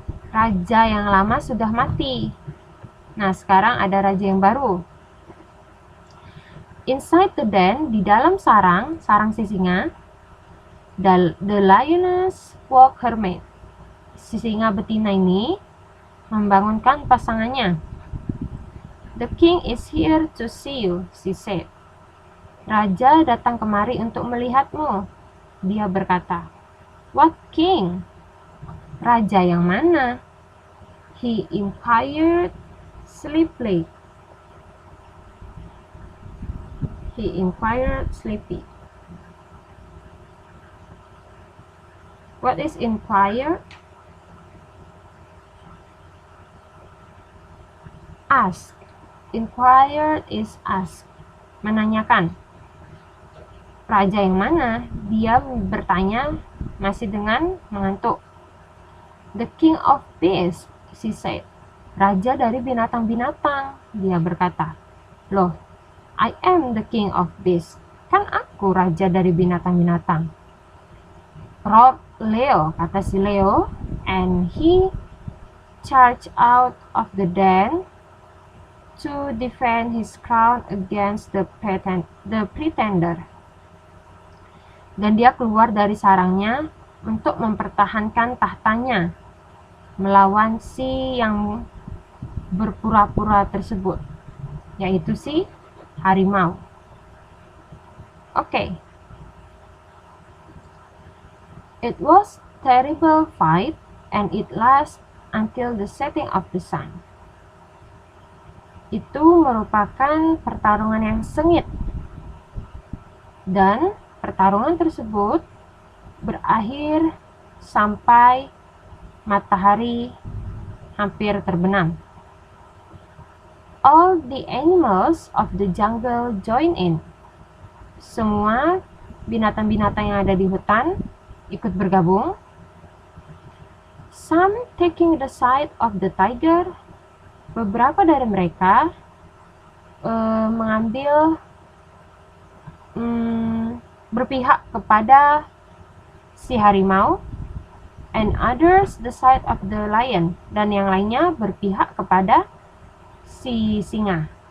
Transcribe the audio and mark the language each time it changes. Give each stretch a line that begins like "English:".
Indonesian: Raja yang lama sudah mati. Nah, sekarang ada raja yang baru.
English: Inside the den,
Indonesian: di dalam sarang si singa,
English: the lioness woke her mate.
Indonesian: Si singa betina ini membangunkan pasangannya.
English: The king is here to see you, she said.
Indonesian: Raja datang kemari untuk melihatmu, dia berkata.
English: What king?
Indonesian: Raja yang mana?
English: He inquired sleepily. He inquired sleepy. What is inquire? Ask. Inquired is ask. Menanyakan.
Indonesian: Raja yang mana? Dia bertanya masih dengan mengantuk.
English: The king of beasts, she said.
Indonesian: Raja dari binatang-binatang, dia berkata.
English: Loh, I am the king of beasts.
Indonesian: Kan aku raja dari binatang-binatang.
English: Roared Leo,
Indonesian: kata si Leo,
English: and he charged out of the den to defend his crown against the pretender.
Indonesian: Dan dia keluar dari sarangnya untuk mempertahankan tahtanya melawan si yang berpura-pura tersebut, yaitu si harimau. Oke.
English: It was terrible fight and it lasted until the setting of the sun.
Indonesian: Itu merupakan pertarungan yang sengit. Dan pertarungan tersebut berakhir sampai matahari hampir terbenam.
English: All the animals of the jungle join in.
Indonesian: Semua binatang-binatang yang ada di hutan ikut bergabung.
English: Some taking the side of the tiger.
Indonesian: Beberapa dari mereka mengambil berpihak kepada si harimau,
English: and others the side of the lion,
Indonesian: dan yang lainnya berpihak kepada si singa.